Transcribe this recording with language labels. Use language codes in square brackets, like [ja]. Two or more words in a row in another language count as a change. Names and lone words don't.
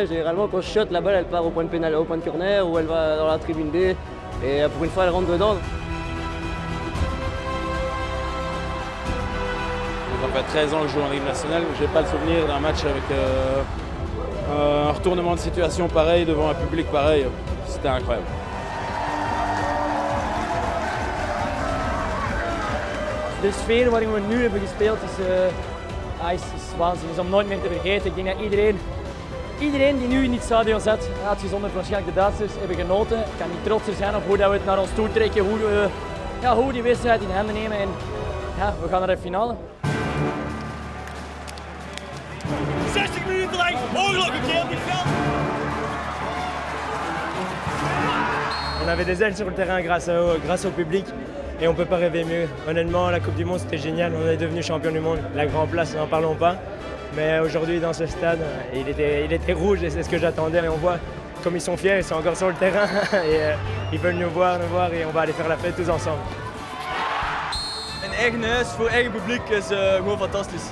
[fr] Généralement quand je shot, la balle elle part au point de pénal, au point de corner ou elle va dans la tribune D et pour une fois elle rentre dedans. Ça fait 13 ans que je joue en Ligue nationale, je n'ai pas le souvenir d'un match avec un retournement de situation pareil devant un public pareil. C'était incroyable. [nl] De sfeer waarin we nu hebben gespeeld is waanzinnig, is om nooit meer te vergeten. Ik denk dat iedereen die nu in dit stadion zat, uitgezonderd waarschijnlijk de Duitsers, hebben genoten. Ik kan niet trotser zijn op hoe we het naar ons toe trekken, hoe we die wedstrijd in handen nemen en we gaan naar de finale. 60 minuten lang, ongelooflijk heel dit veld. [fr] On avait des ailes sur le terrain grâce au public. et on ne peut pas rêver mieux. Honnêtement, la Coupe du Monde, c'était génial. On est devenu champion du monde. La Grand Place, n'en parlons pas. Mais aujourd'hui, dans ce stade, il était rouge et c'est ce que j'attendais. Et on voit comme ils sont fiers, ils sont encore sur le terrain et ils veulent nous voir et on va aller faire la fête tous ensemble. [nl] Een eigen huis voor eigen publiek is gewoon fantastisch.